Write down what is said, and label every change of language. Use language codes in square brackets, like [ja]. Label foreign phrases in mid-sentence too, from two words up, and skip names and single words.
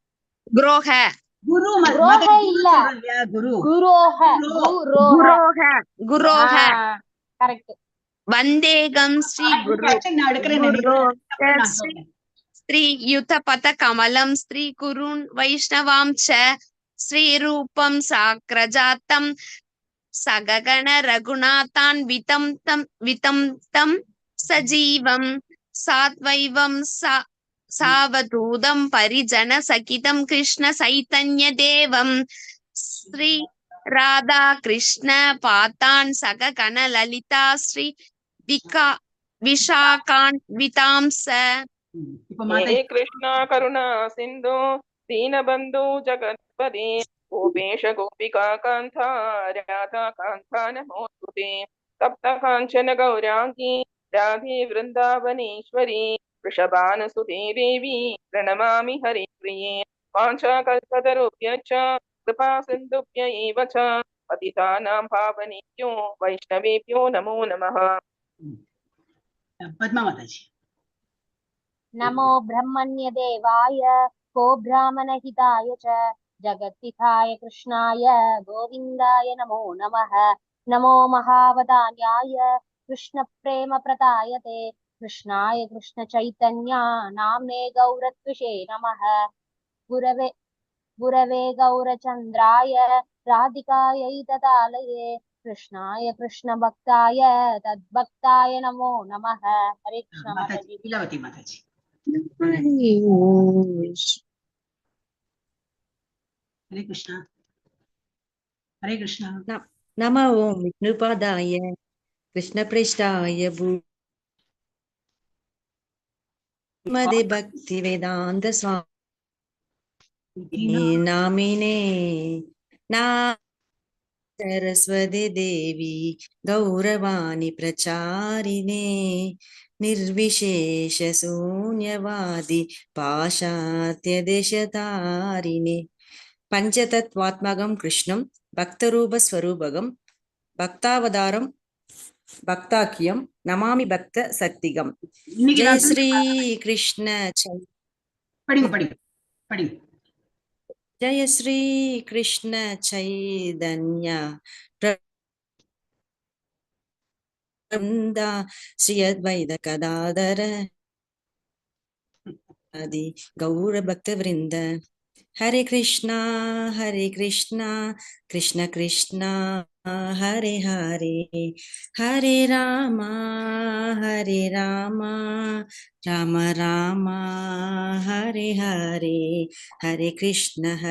[sa] वन्देहं श्री श्री युत पद कमलं श्री गुरून् वैष्णवान् च श्री रूपं साग्रजातं सहगण रघुनाथान् वितं तं सजीवं साद्वैतं सावधूतं परिजनसहितं कृष्ण चैतन्यदेवं श्री राधा कृष्ण पातान् सगगणललिता श्री विशाखान्वितांस [ta] இப்ப [sa] हे [ta] மாதாஜி [sa] कृष्णा करुणा सिन्धु दीनबन्धु जगत्पते गोपेश गोपिका कान्ता राधा कान्ता नमोस्तुते तप्त काञ्चन गौराङ्गी राधे वृन्दावनेश्वरी वृषभानुसुते देवी प्रणमामि हरिप्रिये वाञ्छाकल्पतरुभ्यश्च कृपा सिन्धुभ्य एव च पतितानां पावनेभ्यो वैष्णवेभ्यो नमो नमः। [ta] பத்மா மாதாஜி [sa] नमो ब्रह्मण्यदेवाय को ब्राह्मणहिताय च जगत्पिताय कृष्णाय गोविन्दाय नमो नमः। नमो महावदान्याय कृष्णप्रेमप्रदायते कृष्णाय कृष्णचैतन्या नाम्ने गौरत्विषे नमः। गुरवे गौरचन्द्राय राधिकायै तदालये कृष्णाय कृष्णभक्ताय तद्भक्ताय नमो नमः। हरे कृष्ण [ta] மாதாஜி [hi] माताजी। [ta] லீலாவதி மாதாஜி [sa] हरे कृष्णा हरे कृष्णा नमः ओम विष्णुपादाय कृष्णप्रेष्ठाय भूमदे भक्तिवेदान्त स्वामी नामिने ना सरस्वती देवी गौरवाणी प्रचारिणे निर्विशेष शून्यवादी पाशात्य देशतारिणे पंचतत्वात्मकं कृष्णं भक्तरूप स्वरूपकं भक्तावतारं भक्ताख्यं नमामि भक्त सत्तिगम। [ta] இன்னைக்கு [sa] जय [ta] நான் [sa] श्री कृष्ण [ta] படிங்க படிங்க படிங்க [sa] जय श्री कृष्ण चैतन्य वृंदा श्री अद्वैत गदाधर आदि गौर भक्त वृंद। हरे कृष्णा कृष्ण कृष्णा हरे हरे हरे राम राम राम हरे हरे हरे कृष्ण